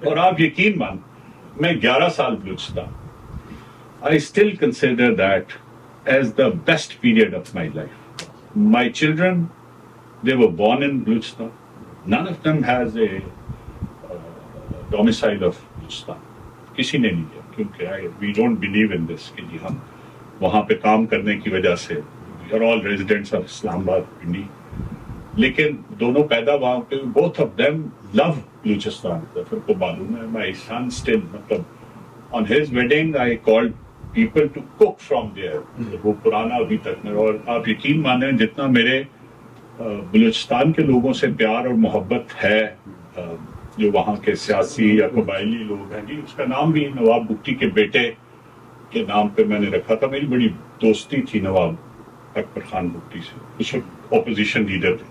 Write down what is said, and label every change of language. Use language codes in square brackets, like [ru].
[ur] اور آپ یقین مان میں 11 سال Balochistan, [en] I still consider that as the best period of my life. My children, they were born in Balochistan. None of them has a domicile of Balochistan. [ur] کسی نے نہیں دیا کیونکہ [en] we don't believe in this [ur] کہ جی ہم وہاں پہ کام کرنے کی وجہ سے [en] we are all residents of [ur] اسلام آباد پنڈی. لیکن دونوں پیدا وہاں پہ، [en] both of them love [ur] Balochistan. ظفر کو معلوم ہے [en] my son still مطلب on his wedding I called people to cook from there. [ur] وہ پرانا ابھی تک میں. اور آپ یقین مانیں جتنا میرے بلوچستان کے لوگوں سے پیار اور محبت ہے، جو وہاں کے سیاسی یا قبائلی لوگ ہیں، جی اس کا نام بھی نواب بگٹی کے بیٹے کے نام پہ میں نے رکھا تھا. میری بڑی دوستی تھی نواب اکبر خان بگٹی سے، اس وقت اپوزیشن لیڈر تھے.